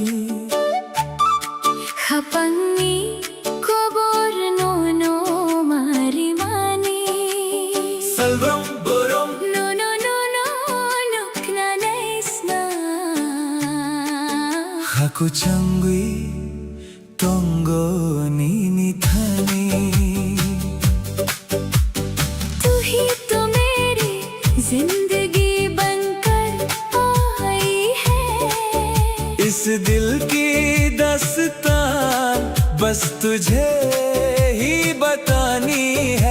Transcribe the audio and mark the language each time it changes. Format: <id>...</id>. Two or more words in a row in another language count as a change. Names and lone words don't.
<trp>Hapangi kubor no marimani salvam borom no nukna naisna haku changwi tongo nini thani</trp> <hi>तू ही तो मेरी जिंदगी बनकर आई है। इस दिल की दास्तान बस तुझे ही बतानी है।</hi>